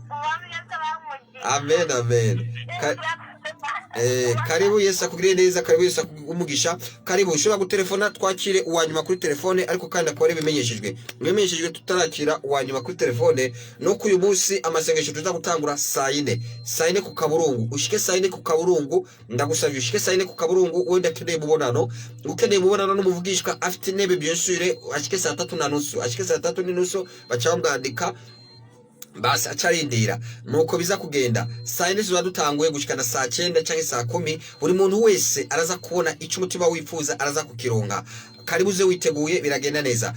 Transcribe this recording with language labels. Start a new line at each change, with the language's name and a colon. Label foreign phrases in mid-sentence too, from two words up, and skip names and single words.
Rundi: amen karibu Yesu akugire neza karibu Yesu akumugisha karibu ushobora gutelefona twakire uwanyuma kuri telefone ariko kandi akore bimenyeshejwe tutarakira uwanyuma kuri telefone no kuyu munsi amasengesho tuza gutangura saa 4 ku kaburungu ushike saa 4 ku kaburungu ndagusavye ushike saa 4 ku kaburungu wenda keneye mubonano ukeneye mubonano n'umuvugishwa afite intebe
French: bien sûr
Rundi: ashike saa 3:30 ashike saa 3:30 bacambwandika basi acarindira nuko biza kugenda saa 4 zuba dutanguye gushikana saa 9 cyangwa saa 10 buri muntu wese araza kubona icyo umutima wifuza araza kukironka karibu uze witeguye biragenda neza.